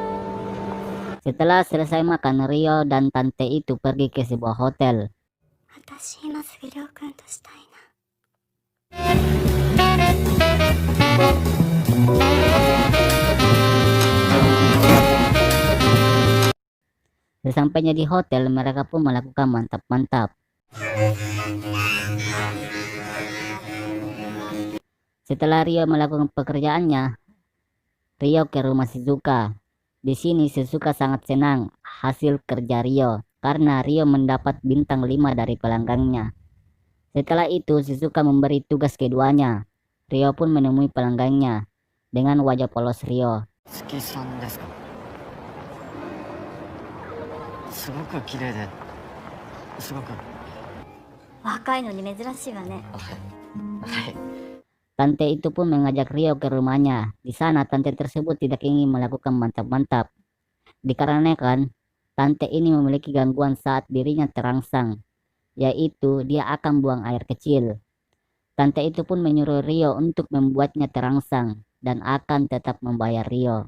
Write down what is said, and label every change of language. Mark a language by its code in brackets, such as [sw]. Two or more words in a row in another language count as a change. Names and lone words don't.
[id] Setelah selesai makan, Ryo dan tante itu pergi ke sebuah hotel. [ja] しい今すぐりょうくんとしたいな。 [id] Sesampainya di hotel, mereka pun melakukan mantap-mantap. Setelah Rio melakukan pekerjaannya, Rio ke rumah Shizuka. Di sini Shizuka sangat senang hasil kerja Rio karena Rio mendapat bintang 5 dari pelanggannya. Setelah itu Shizuka memberi tugas keduanya. Rio pun menemui pelanggannya dengan wajah polos Rio. [ja] 月さんですか。すごく綺麗で、すごく。若いのに珍しいわね。はい。 [id] Tante itu pun mengajak Rio ke rumahnya. Di sana tante tersebut tidak ingin melakukan mantap-mantap. Dikarenakan tante ini memiliki gangguan saat dirinya terangsang, yaitu dia akan buang air kecil. Tante itu pun menyuruh Rio untuk membuatnya terangsang dan akan tetap membayar Rio.